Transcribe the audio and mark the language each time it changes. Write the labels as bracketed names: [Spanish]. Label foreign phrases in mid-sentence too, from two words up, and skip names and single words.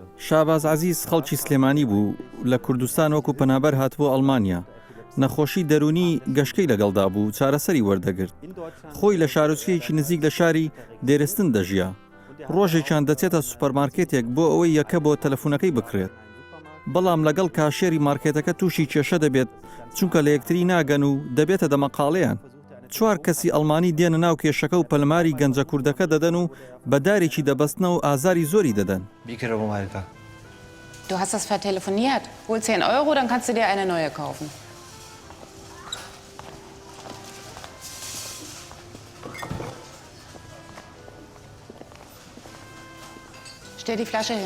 [Central Kurdish] Shabazz Aziz خەڵکی سلێمانی بوو لە کوردستان وەکو پەنابەر هاتبوو ئەڵمانیا. نەخۆشی دەرونی گەشتەی لەگەڵدا بوو چارەسەری وەردەگرت. خۆی لە شارۆچکەیەکی نزیک لە شاری دێرستن دەژیا. ڕۆژێکیان دەچێتە سوپەرمارکێتێک بۆ ئەوەی یەکە بۆ تەلەفۆنەکەی بکرێت. بەڵام لەگەڵ کاشێری مارکێتەکە تووشی کێشە دەبێت چونکە لە یەکتری ناگەن و دەبێتە دەمەقاڵەیان. 4 کەسی ئەڵمانی دێنە ناو کێشەکە و پەلماری گەنجە کوردەکە دەدەن و بەدارێکی دەبەستنە و ئازاری زۆری دەدەن. [German] Du hast das vertelefoniert. Hol 10 €, dann kannst du dir eine neue kaufen. Stell die Flasche hin.